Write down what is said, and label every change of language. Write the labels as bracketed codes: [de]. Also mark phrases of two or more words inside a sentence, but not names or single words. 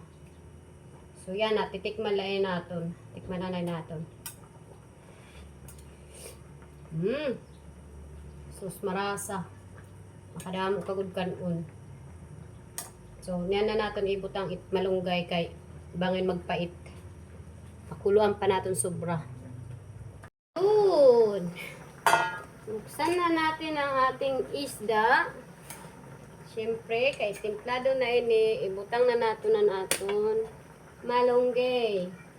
[hil] So yan na. Titikman lang naton. Tikman na naton. Sus marasa. Makadamo kagud kanon. So niyan na naton ibutang malunggay kay bangin magpait. [tl] Pakuluan pa natin sobra. Yun. Buksan na natin ang ating isda. [hil] Siyempre, kay templado na ini, ibutang na natin ang aton malunggay.